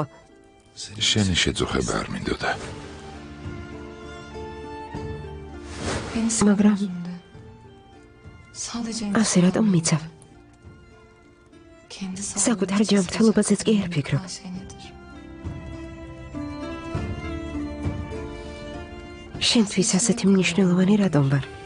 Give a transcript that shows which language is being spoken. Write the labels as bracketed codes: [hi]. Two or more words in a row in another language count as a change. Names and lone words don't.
[ka] შენი შეწუხება არ მინდოდა. [tr] Beni [ka] Მაგრამ [tr] yüzünde. Sadece [ka] ასე რატომ მიცავ? [tr] kendi [ka] საკუთარ ჯანმრთელობაზეც კი არ ფიქრობ. [tr] şey nedir? [ka] შენთვის ასეთი მნიშვნელოვანი რატომ ვარ?